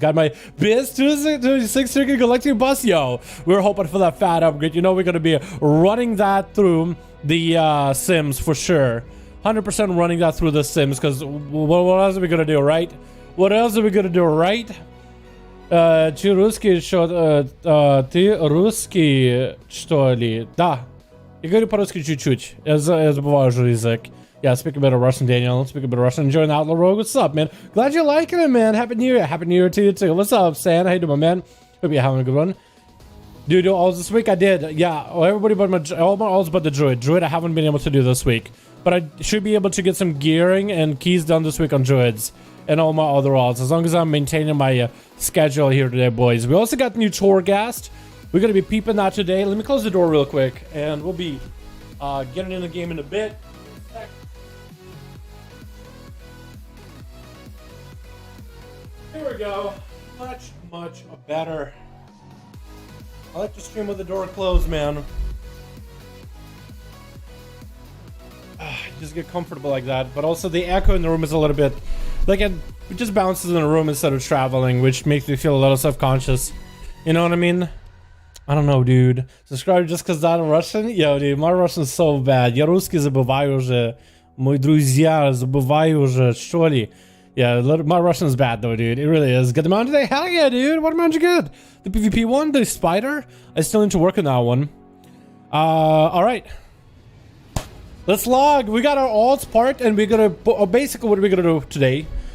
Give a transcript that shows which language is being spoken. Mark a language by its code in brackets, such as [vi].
[en] Got my Biz 26 Circuit Collecting Bus, yo. We're hoping for that fat upgrade. You know we're gonna be running that through the Sims for sure. 100% running that through the Sims, because what else are we gonna do, right? What else are we gonna do, right? [ru] Ты русский, ты русский, что ли? Да. Я говорю по-русски чуть-чуть. Я забываю уже язык. [en] Yeah, speak a bit of Russian, Daniel. Speak a bit of Russian. Enjoying Outlaw Rogue. What's up, man? Glad you're liking it, man. Happy New Year. Happy New Year to you, too. What's up, Sam? How you doing, my man? Hope you're having a good one. Dude, all this week I did. Yeah, everybody but all my alls but the Druid. Druid I haven't been able to do this week. But I should be able to get some gearing and keys done this week on Druids. And all my other alls, as long as I'm maintaining my schedule here today, boys. We also got new Torghast. We're going to be peeping that today. Let me close the door real quick, and we'll be getting in the game in a bit. Here we go. Much, much better. I like to stream with the door closed, man. Just get comfortable like that. But also the echo in the room is a little bit... Like, it just bounces in the room instead of traveling, which makes me feel a little self-conscious. You know what I mean? I don't know, dude. Subscribe just because I'm Russian? Yo, dude, my Russian is so bad. [ru] Я русский забываю уже. Мои друзья забываю уже, что ли? [en] Yeah, my Russian is bad, though, dude. It really is. Get the mount today? Hell yeah, dude. What mount you get? The PvP one? The spider? I still need to work on that one. Alright. Let's log. We got our alts part, and we're gonna basically what are we gonna do today?